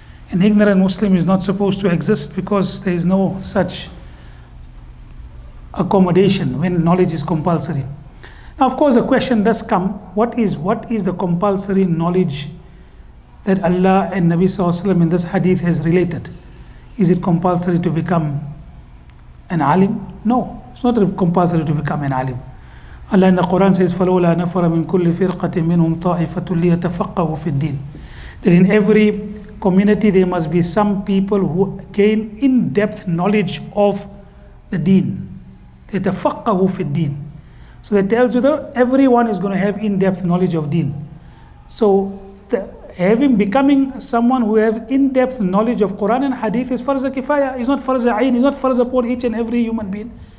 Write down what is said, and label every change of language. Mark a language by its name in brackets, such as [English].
[English] An ignorant Muslim is not supposed to exist because there is no such accommodation when knowledge is compulsory. Now, of course, the question does come, what is the compulsory knowledge that Allah and Nabi Sallallahu Alaihi Wasallam in this hadith has related? Is it compulsory to become an alim? No, it's not compulsory to become an alim. Allah in the Quran says, [Arabic] فَلَوْلَا نَفَرَ مِنْ كُلِّ فِرْقَةٍ مِّنْهُمْ طَائِفَةٌ لِيَتَفَقَّهُوا فِي الدِّينِ. [English] That in every community there must be some people who gain in-depth knowledge of the deen. [Arabic] لِيَتَفَقَّهُوا فِي الدِّينِ. [English] So that tells you that everyone is going to have in-depth knowledge of deen. So becoming someone who have in-depth knowledge of Quran and Hadith is farz kifaya, is not farz ayn, is not farz upon each and every human being.